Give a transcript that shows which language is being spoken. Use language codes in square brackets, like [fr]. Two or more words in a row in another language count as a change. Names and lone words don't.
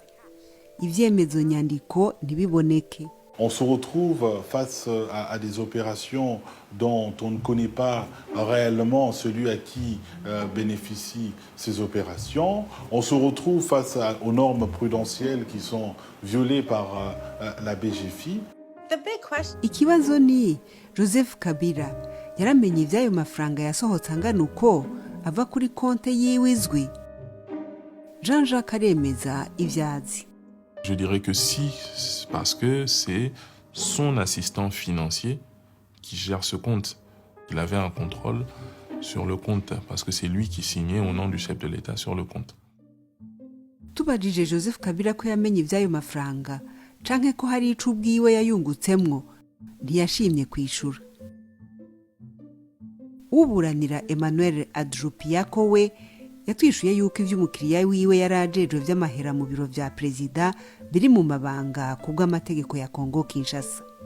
[rn] Ivyemezo nyandiko ntibiboneke. [fr] On se retrouve face à des opérations dont on ne connaît pas réellement celui à qui bénéficient ces opérations. On se retrouve face aux normes prudentielles qui sont violées par la BGFI. [rn] Ikibazo ni Joseph Kabila yaramenye ivyayo mafaranga yasohotse angana uko ava kuri konte yiwe izwi. Jean-Jacques aremeza ivyazi. [fr] Je dirais que si, parce que c'est son assistant financier qui gère ce compte. Il avait un contrôle sur le compte parce que c'est lui qui signait au nom du chef de l'État sur le compte. [rn] Tubajije Joseph Kabila ko yamenye ivyayo mafaranga canke ko hari ico ubwiwe yayungutsemwo, ntiyashimye kwishura. Uburanira Emmanuel Adropiako we yatwishuye yuko ivy'umukiriya wiwe yarajejwe vy'amahera mu biro vya perezida biri mu mabanga kubw'amategeko ya Kongo Kinshasa.